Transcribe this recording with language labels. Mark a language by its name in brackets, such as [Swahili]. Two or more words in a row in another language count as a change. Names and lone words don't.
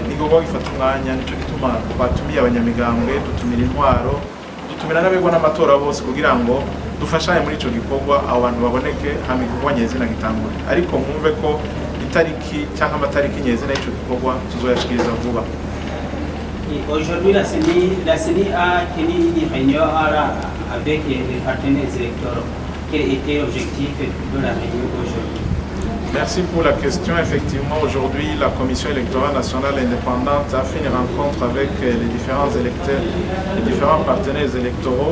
[Rundi] Ni ngombwa gifata umwanya, nico gituma twatumiye abanyamigambwe, dutumira intwaro, dutumira n'abegwa n'amatora bose kugira ngo dufashanye muri ico gikorwa, abo bantu baboneke hama igikorwa nyezina gitangure. Ariko mwumve ko itariki cyangwa amatariki nyezina y'ico gikorwa tuzoyashikiriza vuba. [French] Aujourd'hui, la CENI a tenu une réunion avec les partenaires électoraux. Quel était l'objectif de la réunion aujourd'hui? Merci pour la question. Effectivement, aujourd'hui, la Commission électorale nationale indépendante a fait une rencontre avec les différents électeurs, les différents partenaires électoraux.